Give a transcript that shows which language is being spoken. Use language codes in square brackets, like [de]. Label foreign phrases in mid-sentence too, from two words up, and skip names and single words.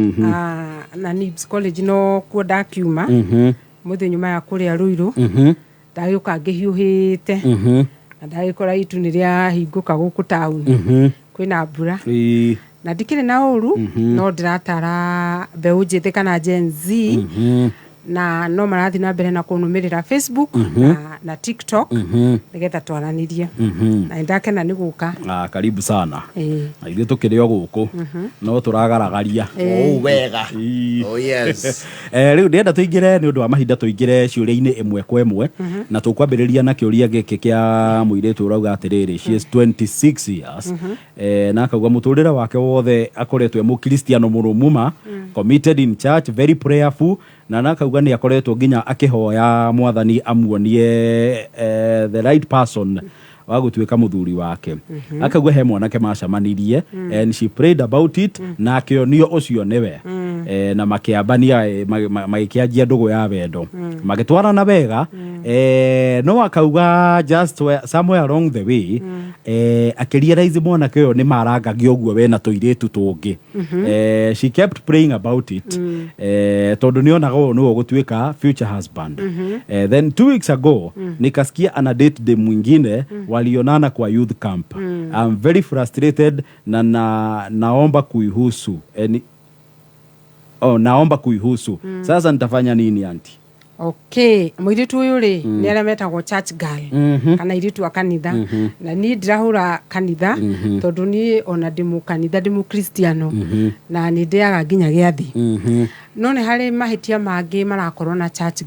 [ki] na Nibs College no kuo ndakiuma muthi nyuma ya kuria Ruiru ndagĩũka ngĩhiũhĩte na ndagĩkora itu nĩ rĩahingũka gũkũ taũni kwĩna mbura na ndikĩrĩ na ũru no ndĩratara mbeũ njĩthĩ kana Gen Z na no marathi na mbere na kũnũmĩrĩra Facebook na TikTok nigetha twaranirie na ndakena nĩ gũka. [sw] Karibu sana. [ki] Na ithuĩ tũkĩrĩ o gũkũ no tũragaragaria wega. Yes. Rĩu ndĩrenda tũingĩre nĩ ũndũ wa mahinda tũingĩre ciũria-inĩ ĩmwe kwa ĩmwe na tũkwambĩrĩria na kĩũria gĩkĩ kĩa mũirĩtu ũrauga atĩrĩrĩ [en] she is 26 years [ki] na akauga mũtũrĩre wake wothe akoretwo mũkristiano mũrũmuma, [en] committed in church, very prayerful, [ki] na nakauga nĩ akoretwo nginya akĩhoya Mwathani amuonie [en] the right person [ki] wa gũtuĩka mũthuri wake. Akauga he mwanake macamanirie [en] and she prayed about it [ki] na akĩonio ũcio nĩwe na makĩambania magĩkĩanjia ndũgũ ya wendo magĩtwarana wega no akauga [en] just somewhere along the way [ki] akĩrealize mwanake ũyũ nĩ marangagio ũguo we na tũirĩtu tũngĩ. [en] She kept praying about it [ki] tondũ nĩonaga ũũ nĩwe gũtuĩka [en] future husband. [sw] Then 2 weeks ago nikasikia ana date dem mwingine walionana kwa youth camp. [en] I'm very frustrated [sw] na naomba kuihusu. Naomba kuihusu. Sasa nitafanya nini auntie? [ki] Okay, mũirĩtu ũyũ rĩ nĩ arĩa metagwo [en] church girl [ki] kana iritu a kanitha na niĩ ndirahũra kanitha tondũ niĩ ona ndĩ mũkanitha ndĩ mũkristiano na nĩ ndĩaga nginya gĩathĩ no nĩ harĩ mahĩtia mangĩ marakorwo na church